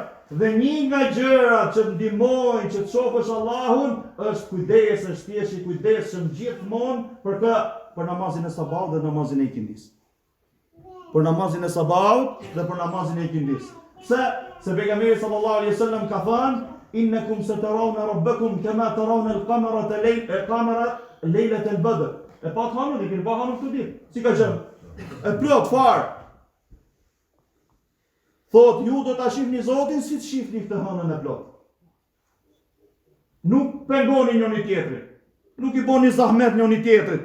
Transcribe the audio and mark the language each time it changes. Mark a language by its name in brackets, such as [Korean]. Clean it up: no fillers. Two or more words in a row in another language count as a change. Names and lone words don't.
[Albanian] Dhe një nga gjërat që ndihmojnë që të shohësh Allahun është kujdesi, është thjesht i kujdesshëm gjithmonë për namazin e sabahut dhe namazin e ikindis. Për namazin e sabahut dhe për namazin e ikindis. Se pejgamberi [Arabic] صلى الله عليه وسلم [Albanian] ka thënë [Arabic] إنكم سترون ربكم كما ترون القمر ليلة البدر. [Albanian] E pa thënë dikin pa hanë këtë ditë. Si ka qenë? E plot fare. Thot ju do ta shihni Zotin si të shihni këtë hënën e plot. Nuk pengoni njëri tjetrin. Nuk i bëni zahmet njëri tjetrit.